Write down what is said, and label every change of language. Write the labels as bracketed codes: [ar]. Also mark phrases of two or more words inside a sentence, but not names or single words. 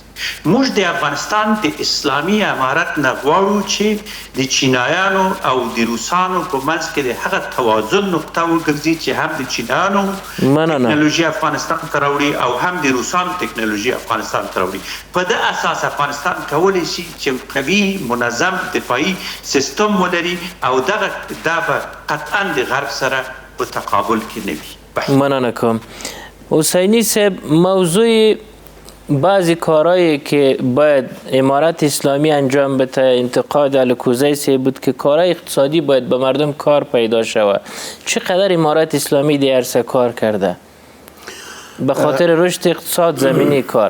[ps] موږ د افغانستان د اسلامي امارت نه غواړو چې د چینایانو او د روسانو په منځ کې د هغه توازن نقطه وګرځي چې هم د چینایانو تکنالوژي افغانستان ته راوړي او هم د روسانو تکنالوژي افغانستان ته راوړي. په دې اساس افغانستان کولی شي چې قوي منظم دفاعي سیستم ولري او دا به قطعا د غرب سره په تقابل کې نه وي. مننه کوم. [fa] حسینی صاحب، موضوع بعضی کارهایی که باید امارت اسلامی انجام بده، انتقاد الکوزی صاحب بود که کارهای اقتصادی باید به مردم کار پیدا شود. چقدر امارت اسلامی در عرصه کار کرده به خاطر رشد اقتصاد زمینی کار؟